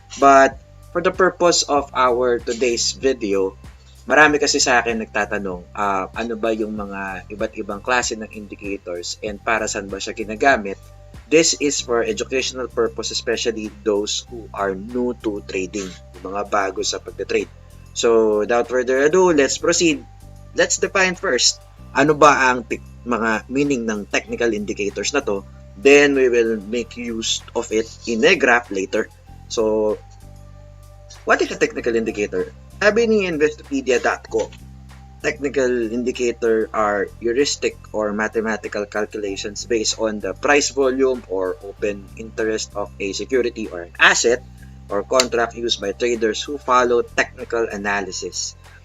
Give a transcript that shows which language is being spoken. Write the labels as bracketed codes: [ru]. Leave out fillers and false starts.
[en] But for the purpose of our today's video, [tl] marami kasi sa akin nagtatanong, ano ba yung mga iba't ibang klase ng indicators and para saan ba siya ginagamit. [en] This is for educational purpose, especially those who are new to trading, [tl] yung mga bago sa pagte-trade. [en] So, without further ado, let's proceed. Let's define first, [tl] ano ba ang mga meaning ng technical indicators na to. [en] Then, we will make use of it in a graph later. So, what is a technical indicator? [tl] Sabi ni [en] Investopedia.co, technical indicator are heuristic or mathematical calculations based on the price volume or open interest of a security or an asset or contract used by traders who follow technical analysis.